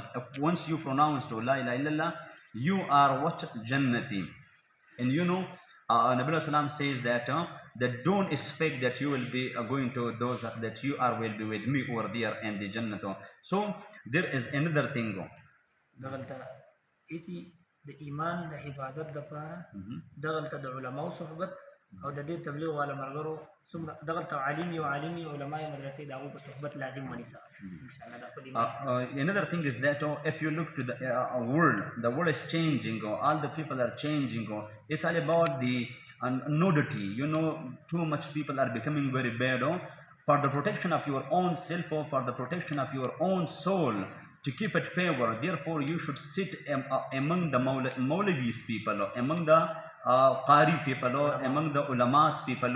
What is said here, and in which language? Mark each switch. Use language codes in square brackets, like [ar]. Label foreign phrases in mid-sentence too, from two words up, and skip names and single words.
[en] If once you pronounce to [ar] لا إله إلا الله, [en] you are what? Jannati. And you know, Nabi Sallam says that don't expect that you will be going to those that you are will be with me over there in the Jannah. So there is another thing. [ps] د ایمان د حفاظت لپاره دغلته د علماو صحبت او د دې تبلیغ والا ملګرو څومره دغلته عالمي او عالمي علماء مدرسې د هغو په صحبت لازم ونیسه [en] Another thing is that if you look to the world is changing, all the people are changing. It's all about the nudity. You know, too much people are becoming very bad. For the protection of your own self, for the protection of your own soul, to keep it favor, therefore you should sit among the Maulavis people, among the Qari people, among the Ulamas people.